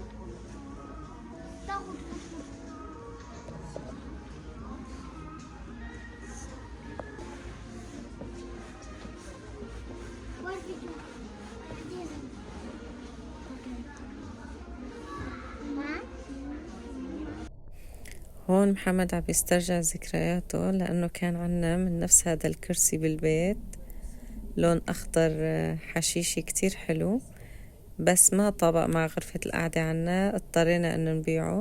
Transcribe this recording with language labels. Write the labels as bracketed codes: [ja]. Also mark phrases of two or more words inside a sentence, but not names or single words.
[de] Da, gut, gut, gut. Wo ist die Tür? Hier sind. Okay. Mama? [ar] هون محمد عم بيسترجع ذكرياته لأنه كان عنا من نفس هذا الكرسي بالبيت لون أخضر حشيشي كتير حلو، بس ما طابق مع غرفة القعدة عنا، اضطرينا إنه نبيعه.